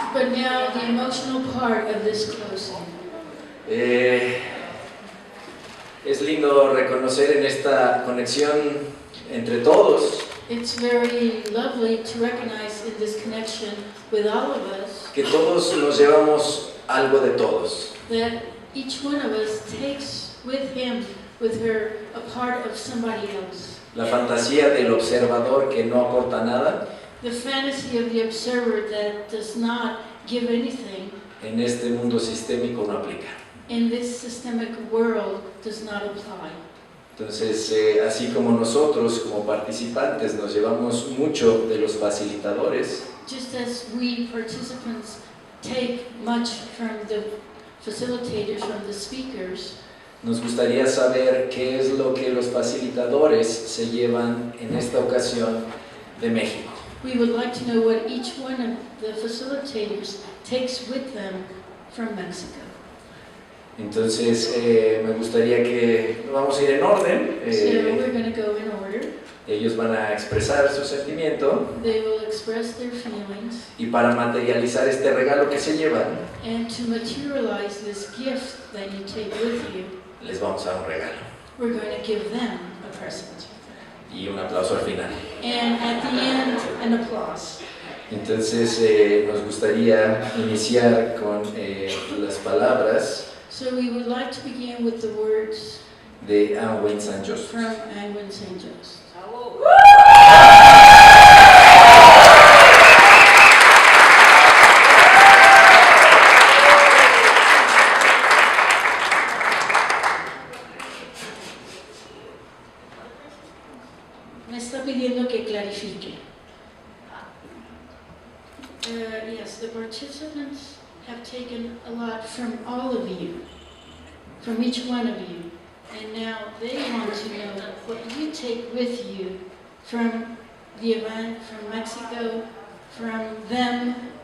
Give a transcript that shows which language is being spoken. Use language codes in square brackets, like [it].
[en] But now the emotional part of this closing. [es] Es lindo reconocer en esta conexión entre todos [en] It's very lovely to recognize in this connection with all of us [es] que todos nos llevamos algo de todos. [en] that each one of us takes with him, with her, a part of somebody else. [es] La fantasía del observador que no aporta nada [en] The fantasy of the observer that does not give anything [es] en este mundo sistémico no aplica. [en] in this systemic world does not apply. [es] Entonces, así como nosotros como participantes nos llevamos mucho de los facilitadores, [en] Just as we participants take much from the facilitators, from the speakers, [es] nos gustaría saber qué es lo que los facilitadores se llevan en esta ocasión de México. [en] we would like to know what each one of the facilitators takes with them from Mexico. [es] Entonces, me gustaría que vamos a ir en orden. [en] So we're going to go in order. [es] Ellos van a expresar su sentimiento [en] They will express their feelings, [es] y para materializar este regalo que se llevan, [en] and to materialize this gift that you take with you, [es] les vamos a dar un regalo. [en] we're going to give them a present. [es] Y un aplauso al final. [en] And at the end, an applause. [es] Entonces, nos gustaría iniciar con las palabras [en] So we would like to begin with the words [es] de Anwen San Joseph. [en] from Angwin St. Joseph. [es] Me está pidiendo que clarifique. [en] Yes, the participants have taken a lot from all of you, from each one of you, and now they want to know what you take with you from the event, from Mexico, from them.